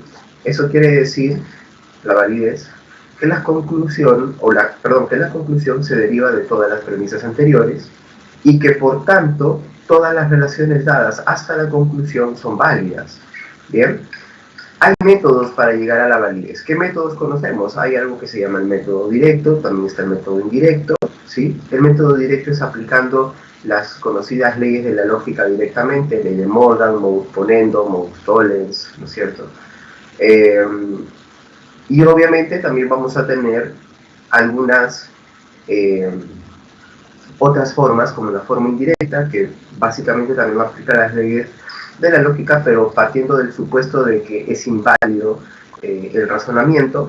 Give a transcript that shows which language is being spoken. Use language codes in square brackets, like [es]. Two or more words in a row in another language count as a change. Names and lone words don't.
[es] Eso quiere decir, la validez, que la conclusión se deriva de todas las premisas anteriores, y que por tanto todas las relaciones dadas hasta la conclusión son válidas. ¿Bien? Hay métodos para llegar a la validez. ¿Qué métodos conocemos? Hay algo que se llama el método directo, también está el método indirecto, ¿sí? El método directo es aplicando las conocidas leyes de la lógica directamente, ley de Morgan, [la] modus ponendo, modus tollens, [es] ¿no es cierto? Y obviamente también vamos a tener algunas otras formas, como la forma indirecta, que básicamente también va a aplicar las leyes de la lógica, pero partiendo del supuesto de que es inválido el razonamiento.